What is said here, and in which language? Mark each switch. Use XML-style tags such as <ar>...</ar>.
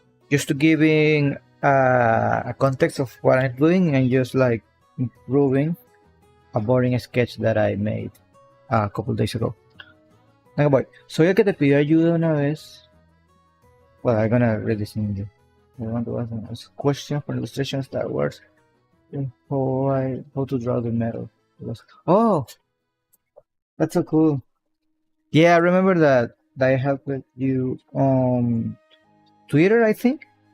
<en>Just to giving a context of what I'm doing and just like improving a boring sketch that I made a couple days ago.</en> <es>Venga, boy. Soy el que te pidió ayuda una vez.</es> <en>Well, I'm gonna read this in English. I want to ask a question for illustration Star Wars. How to draw the metal. Oh, that's so cool. Yeah, I remember that I helped you on Twitter, I think.</en>